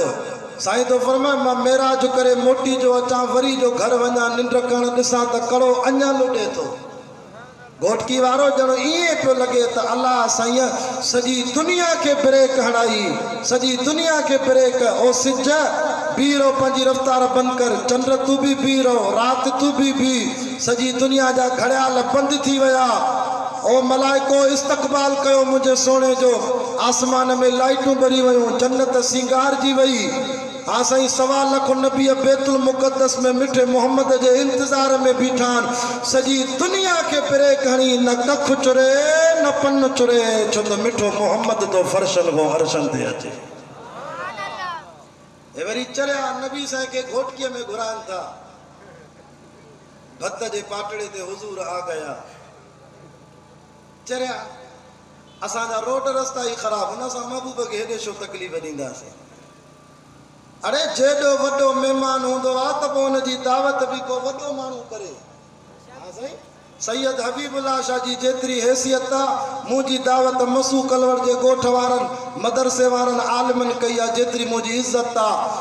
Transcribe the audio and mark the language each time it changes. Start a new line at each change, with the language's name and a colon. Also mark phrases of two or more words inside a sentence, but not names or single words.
Sindhi: साईं तो फरमाए, मां मेराज करे मोटी जो अचां, वरी जो घर वञा निंड करण ॾिसां त कड़ो अञा लुॾे थो। घोटकी वारो ॼणो ईअं पियो लॻे त अल्लाह साईं सॼी दुनिया खे ब्रेक हणाई, सॼी दुनिया खे ब्रेक। ओ सिज बीरो पंहिंजी रफ़्तार बंदि कर, चंड तू भी बीरो, रात तू भी सॼी दुनिया जा घड़ियाल बंदि थी विया। ओ मलाइको इस्तक़बाल कयो मुझे सोने जो, आसमान में लाइटूं ॿरी वयूं, जन्नत सिंगार जी वई। हाँ साईं, 1.25 लाख नबी बैतुल मुक़द्दस में मिठे मोहम्मद जे इंतज़ार में बीठान, सॼी दुनिया के ब्रेक हणी, न कख चुरे न पन चुरे, छो त मिठो मोहम्मद तो फर्शन को अर्शन ते अचे। ए वरी चरिया नबी साईं के घोटकीअ में घुराइनि था, भत जे पाटड़े ते हुजूर आ गया। चरिया असांजा रोड रस्ता ही ख़राब, हुन सां महबूब खे हेॾे छो तकलीफ़ ॾींदासीं। अरे जेॾो वॾो महिमान हूंदो आहे त पोइ हुनजी दावत बि को वॾो माण्हू करे। हा साईं, सैयद हबीबुल्लाह शाह जी जेतिरी हैसियत आहे, मुंहिंजी दावत मसू कलवर जे ॻोठ वारनि मदरसे वारनि आलिमनि कई आहे, जेतिरी मुंहिंजी इज़त आहे।